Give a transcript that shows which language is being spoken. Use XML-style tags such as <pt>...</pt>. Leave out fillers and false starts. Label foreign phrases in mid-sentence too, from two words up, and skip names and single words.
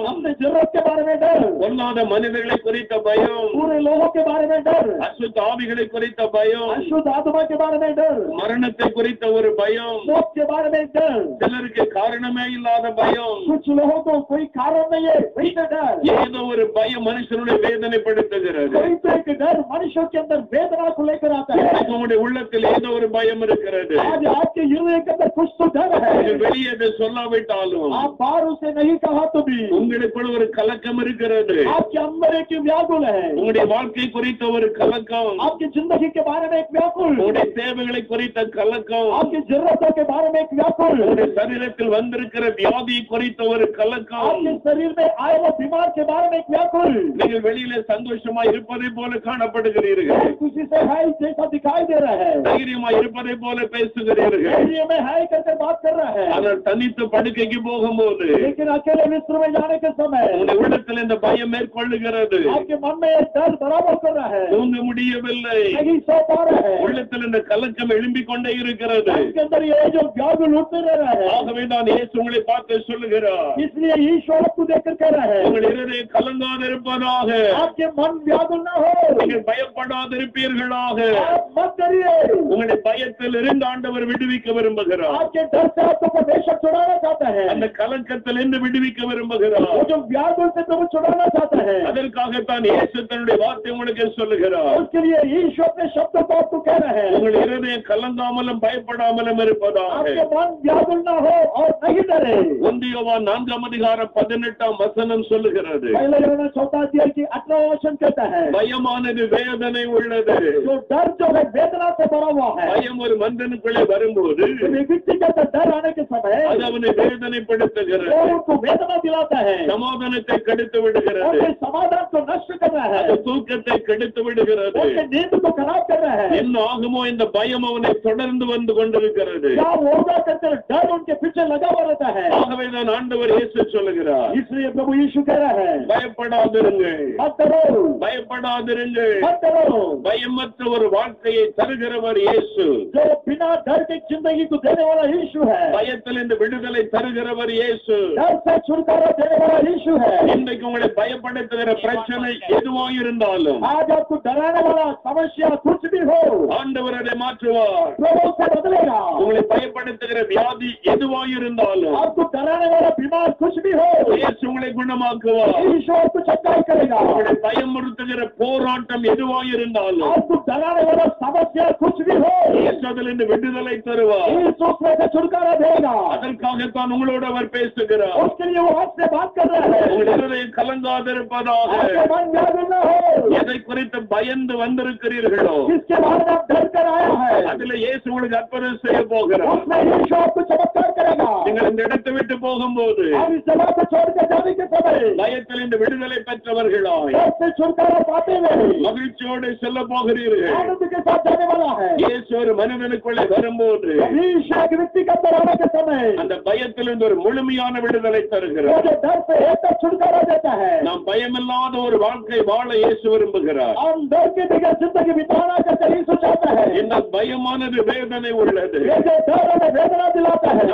<hi>अपने जरूरत के बारे में डर,</hi> <ta>பொல்லாத மனிதர்களை குறித்த பயம்,</ta> <hi>पूरे लोगों के बारे में डर,</hi> <ta>அசுத்த ஆவிகளை குறித்த பயம்,</ta> <hi>अशुद्ध आत्मा के बारे में डर,</hi> <ta>மரணத்தை குறித்த ஒரு பயம்,</ta> <hi>मौत के बारे में डर.</hi> <ta>சிலருக்கு காரணமே இல்லாத பயம்,</ta> <hi>कुछ लोगों को कोई कारण नहीं है वही डर.</hi> <ta>ஏதோ ஒரு பயம் மனுஷனுடைய வேதனைப்படுத்துகிறது.</ta> <hi>कोई तो एक डर मनुष्य के अंदर वेदना को लेकर आता है.</hi> <ta>உங்களுடைய உள்ளத்தில் ஏதோ ஒரு பயம் இருக்கிறது.</ta> <hi>आज आपके हृदय के अंदर कुछ तो डर है.</hi> <ta>நீங்கள் வெளியே அதை சொல்லாவிட்டாலும்</ta> <hi>आप बाहर उसे नहीं कहा तो भी</hi> <ta>உங்களுக்குள்ள ஒரு கலக்கம் இருக்கிறது.</ta> <hi>आपके अंदर एक व्याकुल है.</hi> <ta>உங்களுடைய வாழ்க்கை குறித்த ஒரு கலக்கம்,</ta> <hi>आपकी जिंदगी के बारे में एक व्याकुल,</hi> <ta>உங்களுடைய தேவைகளை குறித்த கலக்கம்,</ta> <hi>आपकी जरूरतों के बारे में एक व्याकुल,</hi> <ta>உங்களுடைய சரீரத்தில் வந்திருக்கிற வியாதி குறித்த ஒரு கலக்கம்,</ta> <hi>आपके शरीर में आए वो बीमार के बारे में एक व्याकुल.</hi> <ta>நீங்கள் வெளியில சந்தோஷமா இருப்பதை போல காணப்படுகிறீர்கள்,</ta> <hi>खुशी से है जैसा दिखाई दे रहा है,</hi> <ta>தைரியமா இருப்பதை போல பேசுகிறீர்கள்.</ta> <hi>धैर्य में है करके बात कर रहा है.</hi> <ta>ஆனால் தனித்து படுக்கைக்கு போகும்போது</ta> <hi>लेकिन अकेले बिस्तर में जाने के समय</hi> <ta>உங்களுடைய உள்ளத்தில் இந்த பயம் மேற்கொள்ளுகிறது.</ta> <hi>आपके मन में एक डर बराबर कर रहा है.</hi> <ta>தூங்க முடியவில்லை.</ta> <hi>नहीं सो पा रहा है.</hi> <ta>உள்ளத்தில் இந்த கலக்கம் எழும்பிக் கொண்டே இருக்கிறது.</ta> <hi>इसके अंदर ये जो व्याकुल उठते रह रहा है.</hi> <ta>ஆகவே தான் இயேசு உங்களை பார்த்து சொல்லுகிறார்,</ta> <hi>इसलिए ईश्वर आपको देखकर कह रहा है</hi> <ta>உங்கள் இருதயம் கலங்காதிருப்பதாக,</ta> <hi>आपके मन व्याकुल ना हो.</hi> <ta>நீங்கள் பயப்படாதிருப்பீர்களாக.</ta> <hi>आप मत डरिए.</hi> <ta>உங்களுடைய பயத்தில் இருந்து ஆண்டவர் விடுவிக்க விரும்புகிறார்.</ta> <hi>आपके डर से आपको परमेश्वर छुड़ाना चाहता है.</hi> <ta>அந்த கலக்கத்தில் இருந்து விடுவிக்க விரும்புகிறார்.</ta> <hi>वो जो व्याकुल से तुम छुड़ाना चाहता है.</hi> <ta>அதற்காகத்தான் இயேசு தன்னுடைய வார்த்தை உங்களுக்கு சொல்லுகிறார்.</ta> <hi>उसके लिए ईश्वर अपने शब्दों को आपको कह रहा है</hi> <ta>உங்கள் இருதயம் கலங்காமலும் பயப்படாமலும் இருப்பதாக.</ta> <hi>आपके मन व्याकुल ना हो और नहीं डरे.</hi> <ta>1 யோவான் 4:18 சொல்லுகிறது,</ta> <hi>पहले यूहन्ना 4 अध्याय की 18वां वचन कहता है</hi> <ta>பயமானது வேதனை வேதனை உள்ளது.</ta> <hi>जो डर जो है वेदना से भरा हुआ है,</hi> <ta>பயம் ஒரு மனிதனுக்குள்ளே வரும்போது</ta> <hi>व्यक्ति के अंदर डर आने के समय</hi> <ta>அது அவனை வேதனைப்படுத்துகிறது,</ta> <hi>वो उनको वेदना दिलाता है,</hi> <ta>சமாதானத்தை கெடுத்து விடுகிறது,</ta> <hi>उनके समाधान को नष्ट कर रहा है,</hi> <ta>அது தூக்கத்தை கெடுத்து விடுகிறது.</ta> <hi>उनके नींद को खराब कर रहा है।</hi> <ta>என்ன ஆகுமோ இந்த பயம் அவனை தொடர்ந்து வந்து கொண்டிருக்கிறது.</ta> <hi>क्या होगा करके डर उनके पीछे लगा हुआ रहता है।</hi> <ta>ஆகவே தான் ஆண்டவர் இயேசு சொல்லுகிறார்,</ta> <hi>इसलिए प्रभु यीशु कह रहा है,</hi> <ta>பயப்படாதிருங்கள்,</ta> <hi>मत डरो,</hi> <ta>பயப்படாதிருங்கள்.</ta> <hi>मत डरो।</hi> <ta>பயமற்ற ஒரு வாழ்க்கையை தருகிறவர் இயேசு.</ta> <hi>जो बिना डर के जिंदगी को देने वाला यीशु है,</hi> <ta>பயத்தில் இந்த விடுதலை தருகிறவர் இயேசு.</ta> <hi>डर से छुटकारा देने वाला यीशु है।</hi> <ta>இன்றைக்கு உங்களை பயப்படுத்துகிற பிரச்சனை எதுவாக இருந்தாலும்</ta> <hi>आज आपको डराने वाला समस्या कुछ भी हो,</hi> <ta>ஆண்டவர் அதை மாற்றுவார்.</ta> <hi>प्रभु से बदलेगा।</hi> <ta>உங்களை பயப்படுத்துகிற வியாதி எதுவாக இருந்தாலும்</ta> <hi>आपको डराने वाला बीमार कुछ भी हो,</hi> <ta>இயேசு உங்களை குணமாக்குவார்.</ta> <hi>यीशु आपको चंगाई करेगा।</hi> <ta>உங்களை பயமுறுத்துகிற போராட்டம் எதுவாக இருந்தாலும்</ta> <hi>आपको डराने वाला समस्या कुछ भी हो,</hi> <ta>இயேசு அதிலிருந்து விடுதலை தருவார்.</ta> <hi>यीशु उसमें से छुटकारा देगा।</hi> <ta>அதற்காகத்தான் உங்களோடு அவர் பேசுகிறார்.</ta> <hi>उसके लिए वो आपसे बात कर रहा है।</hi> <ta>உங்கள் இருதயம் கலங்காதிருப்பதாக.</ta> <hi>आपके मन व्याकुल न हो,</hi> <ta>எதை குறித்து பயந்து வந்திருக்கிறீர்களோ</ta> <hi>जिसके बारे में आप डर कर आया है,</hi> <ta>அதுல இயேசு உங்களுக்கு அற்புதம் செய்ய போகிறார்.</ta> <hi>उसमें यीशु आपको चमत्कार करेगा।</hi> <ta>நீங்கள் இந்த இடத்தை விட்டு போகும்போது</ta> <hi>आप इस जगह को छोड़ कर जाने के समय</hi> <ta>பயத்தில் இந்த விடுதலை பெற்றவர்களாய்</ta> <hi>डर से छुटकारा पाते हुए</hi> <ta>மகிழ்ச்சியோடு செல்ல போகிறீர்கள்.</ta> <hi>आनंद के साथ जाने वाला है।</hi> <ta>இயேசு ஒரு மனிதனுக்குள்ளே வரும்போது</ta> <hi>यीशु एक व्यक्ति के अंदर आने के समय</hi> <ta>அந்த பயத்திலிருந்து ஒரு முழுமையான விடுதலை</ta> <hi>वो</hi> <ta>தருகிறார்.</ta> <hi>जो डर से एकदम छुटकारा देता है।</hi> <ta>நாம் பயமில்லாத ஒரு வாழ்க்கை வாழ இயேசு விரும்புகிறார்.</ta> <hi>हम डर के बगैर जिंदगी बिताना करके यीशु चाहता है।</hi> <ta>இந்த பயமானது வேதனை உள்ளது.</ta> <hi>ये जो डर हमें वेदना दिलाता है,</hi>